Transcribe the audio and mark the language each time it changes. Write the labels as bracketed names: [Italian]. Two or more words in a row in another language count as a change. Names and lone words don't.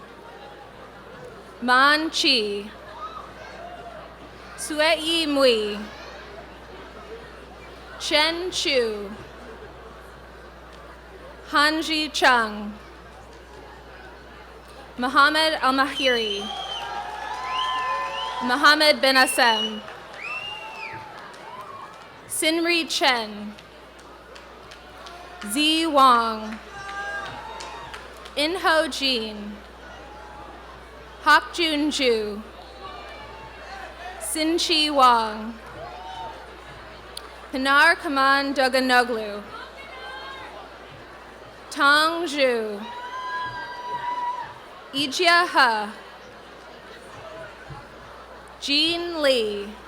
[English] Man Chi. Sueyi Mui. Chen Chu. Hanji Chung. Muhammad Al-Mahiri. Muhammad bin Assem. Sinri Chen. Zi Wang. In-Ho Jin. Hak Jun Ju. Sin-Chi Wang. Pinar Kaman Doganoglu. Tong Zhu. Ijia He. Jean Li.